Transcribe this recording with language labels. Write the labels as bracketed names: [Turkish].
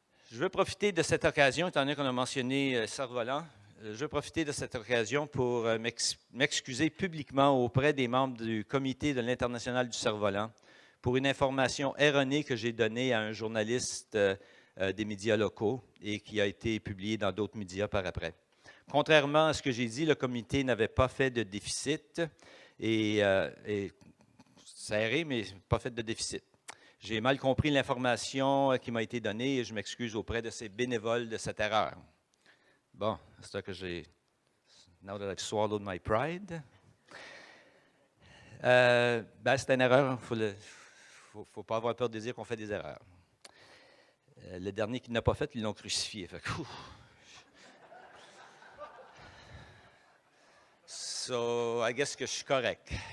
[French] Je veux profiter de cette occasion, étant donné qu'on a mentionné cerf-volant, je veux profiter de cette occasion pour m'excuser publiquement auprès des membres du comité de l'International du cerf-volant pour une information erronée que j'ai donnée à un journaliste des médias locaux et qui a été publiée dans d'autres médias par après. Contrairement à ce que j'ai dit, le comité n'avait pas fait de déficit et serré, mais pas fait de déficit. J'ai mal compris l'information qui m'a été donnée et je m'excuse auprès de ces bénévoles de cette erreur. Bon, c'est ça que j'ai. [English] Now that I've swallowed my pride. [French] C'est une erreur. Il ne faut pas avoir peur de dire qu'on fait des erreurs. Le dernier qui n'a pas fait, ils l'ont crucifié. Fait que, [English] so, I guess [French] que je suis correct.